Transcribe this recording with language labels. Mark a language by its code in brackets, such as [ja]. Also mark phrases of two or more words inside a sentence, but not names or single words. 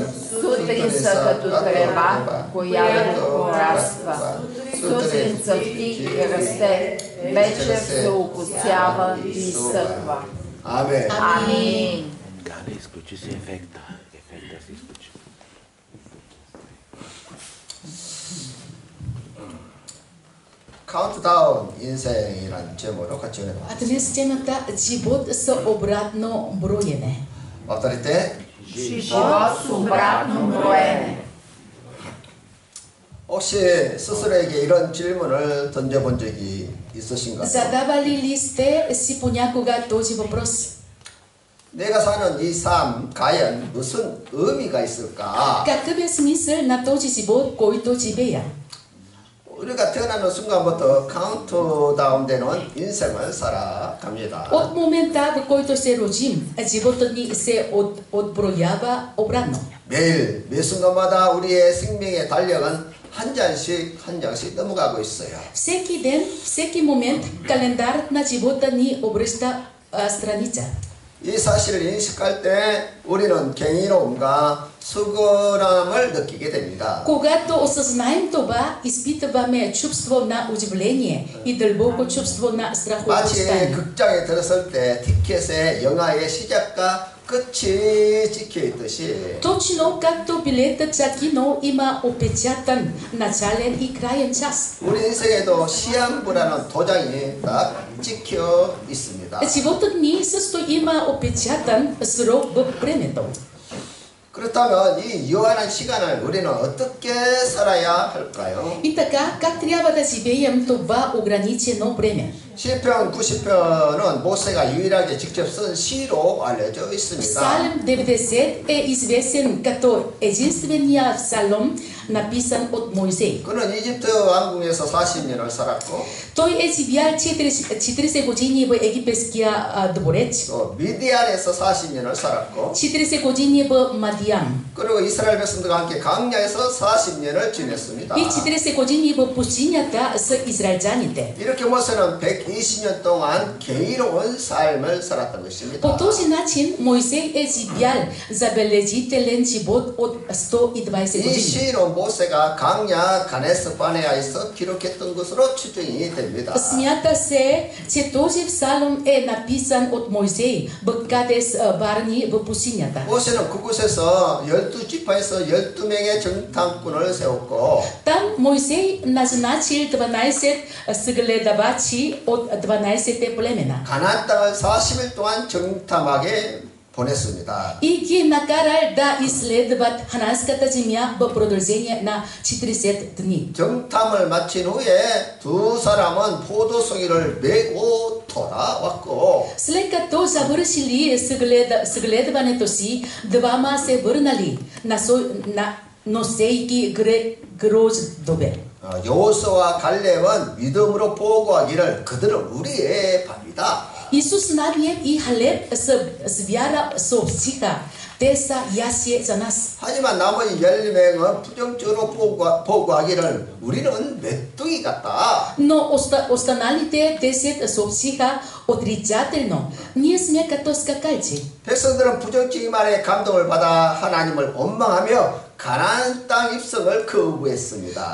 [bg] Сутрин са като трева, която пораства. Сутрин цъфти и расте, вечер се окоцява и изсъхва. Амин. Амин. Галя, изключи си ефекта. Ефекта си изключи. [ko] 카운트다운 인생이란 제목으로 같이 은혜 [bg] А днес темата живот с обратно броене. повторите. Живот с обратно броене. [ko] 혹시 스스로에게 이런 질문을 던져본 적이 있으신가요? [bg] Задавали ли сте си понякога този въпрос? [ko] 내가 사는 이 삶 과연 무슨 의미가 있을까? [bg] Какъв е смисъл на този живот, който живея? [ko] 우리가 태어나는 순간부터 카운트다운 되는 인생을 살아갑니다. [bg] От момента, в който се родим, животът ни се отброява обратно. [ko] 매일 매 순간마다 우리의 생명의 달력은 한 장씩 넘어가고 있어요. [bg] Всеки ден, всеки момент, календарът на живота ни обръща страница. [ko] 이 사실을 인식할 때 우리는 경이로움과 수고람을 느끼게 됩니다. [bg] Когато осъзнаем това, изпитваме чувство на удивление и дълбоко чувство на [ko] 마치 [bg] страхование. [ko] 극장에 들었을 때 티켓에 영화의 시작과 끝이 찍혀 있듯이 [bg] Точно както билетът за кино има опечатан начален и краен час. [ko] 우리 인생에도 시한부라는 도장이 딱 찍혀 있습니다. [bg] Животът ни също има опечатан срок в времето. [ko] 그렇다면 이 유한한 시간을 우리는 어떻게 살아야 할까요? [bg] И така, как трябва да живеем това ограничено време? [ko] 시편 90편은 모세가 유일하게 직접 쓴 시로 알려져 있습니다. [bg] Псалм 90 е известен като единствения псалом, написан от Моисей. [ko] 그는 이집트 왕궁에서 40년을 살았고 [bg] Той е живял 40 години в египетския дворец, [ko] 또 미디안에서 40년을 살았고 [bg] 40 години в Мадиан [ko] 그리고 이스라엘 백성들과 함께 광야에서 40년을 지냈습니다. [bg] и 40 години в пустинята с израелтяните. [ko] 이렇게 모세는 120년 동안 경이로운 삶을 살았던 것입니다. [bg] По този начин Моисей е живял забележителен живот от 120 [ko] 이 [bg] години. [ko] 시로 모세가 광야 가네스 바네아에서 기록했던 것으로 추정이 됩니다. [bg] Смята се, че този псалом е написан от Моисей в Кадес Барни в пустинята. [ko] 모세는 그곳에서 12지파에서 12명의 정탐꾼을 세웠고 [bg] Там Моисей назначил 12 съгледавачи от 12 племена. [ko] 가나안 땅을 40일 동안 정탐하게 보냈습니다. [bg] И ги накарал да изследват хананската земя в продължение на 40 дни. [ko] 정탐을 마친 후에 두 사람은 포도송이를 메고 돌아왔고 [bg] След като завършили съгледването си, двама се върнали, носейки гроздове. [ko] 여호수아와 갈렙은 믿음으로 보고하기를 그들은 우리의 밥이다. [bg] Исус Навиев и Халеб с вяра съобщиха: те са ястие за нас. [ko] 하지만 나머지 12명은 부정적으로 보고하기를 우리는 메뚜기 같다. [bg] Но останалите 10 съобщиха отрицателно: ние сме като скакалци. [ko] 백성들은 부정적인 말에 감동을 받아 하나님을 원망하며 가나안 땅 입성을 거부했습니다.